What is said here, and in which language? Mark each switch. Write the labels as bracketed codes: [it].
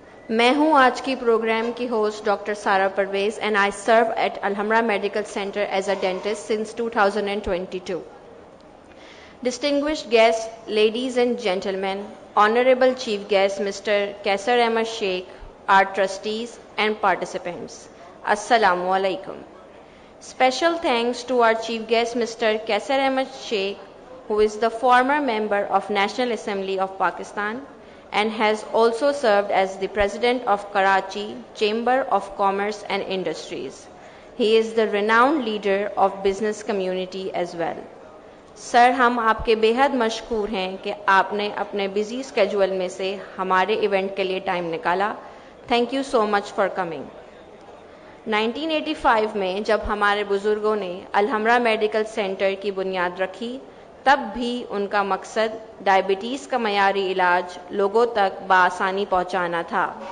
[ur] میں ہوں آج کی پروگرام کی ہوسٹ ڈاکٹر سارا Pervez [en] and I serve at Alhamra medical centre as a dentist since [ur] 2022. [en] Distinguished guests, ladies and gentlemen, Honorable Chief Guest Mr. Kaisar Ahmed Sheikh, our trustees and participants, Assalamu alaikum. Special thanks to our Chief Guest Mr. Kaisar Ahmed Sheikh, who is the former member of National Assembly of Pakistan and has also served as the President of Karachi Chamber of Commerce and Industries. He is the renowned leader of business community as well. [ur] سر ہم آپ کے بے حد مشکور ہیں کہ آپ نے اپنے بزی اسکیجول میں سے ہمارے ایونٹ کے لیے ٹائم نکالا. [en] Thank you so much for coming. [ur] 1985 میں جب ہمارے بزرگوں نے الحمرا میڈیکل سینٹر کی بنیاد رکھی تب بھی ان کا مقصد ڈائبٹیز کا معیاری علاج لوگوں تک بآسانی پہنچانا تھا.